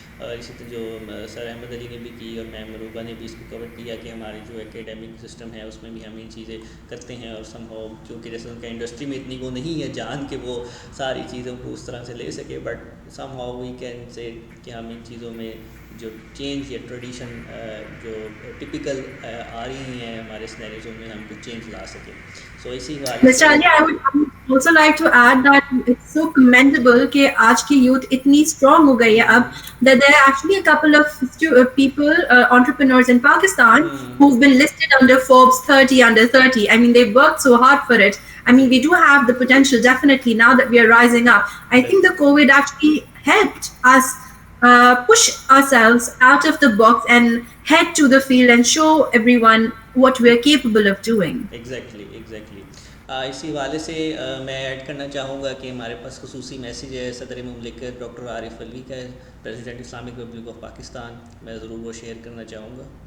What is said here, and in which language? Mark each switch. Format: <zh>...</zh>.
<ur>اسی طرح جو سر احمد علی نے بھی کی اور میم مروبہ نے بھی اس کو کور کیا کہ ہماری جو اکیڈمک سسٹم ہے اس میں بھی ہم یہ چیزیں کرتے ہیں, اور</ur> <en>somehow</en> <ur>کیونکہ جیسے ان کا انڈسٹری میں اتنی وہ نہیں ہے جان کہ وہ ساری چیزوں کو اس طرح سے لے سکے,</ur> <en>but somehow we can say</en> <ur>کہ ہم ان چیزوں میں جو چینج یا ٹریڈیشن جو ٹپیکل آ رہی ہیں ہمارے سینیریوز میں ہم کچھ چینج لا سکیں. سو اسی حوالے</ur> <en>Mr. Ali, I would also like to add that it's so commendable</en> <ur>کہ آج کی youth اتنی strong ہو گئی ہے اب,</ur> <en>that there are actually a couple of people, entrepreneurs in Pakistan who've been listed under Forbes 30 under 30. I mean, they've worked so hard for it. I mean, we do have the potential definitely now that we are rising up. I think the COVID actually helped us push ourselves out of the box and head to the field and show everyone what we are capable of doing. Exactly.</en> <ur>اسی حوالے سے میں add کرنا چاہوں گا کہ ہمارے پاس خصوصی message ہے صدر مملکت ڈاکٹر عارف الوی کا, president Islamic republic of Pakistan. میں ضرور وہ شیئر کرنا چاہوں گا.</ur>